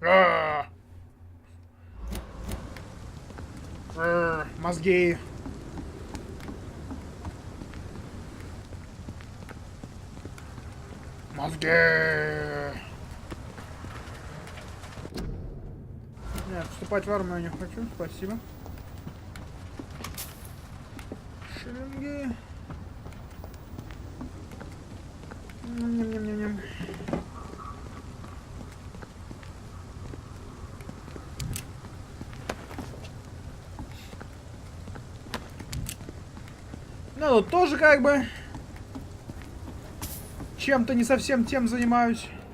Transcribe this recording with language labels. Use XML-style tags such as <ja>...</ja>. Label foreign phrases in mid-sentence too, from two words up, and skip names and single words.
<ru>Мозги. Мозги. Нет, вступать в армию я не хочу, спасибо. Шиллинги. Ням-ням-ням-ням. Ну, тут тоже как бы чем-то не совсем тем занимаюсь.</ru>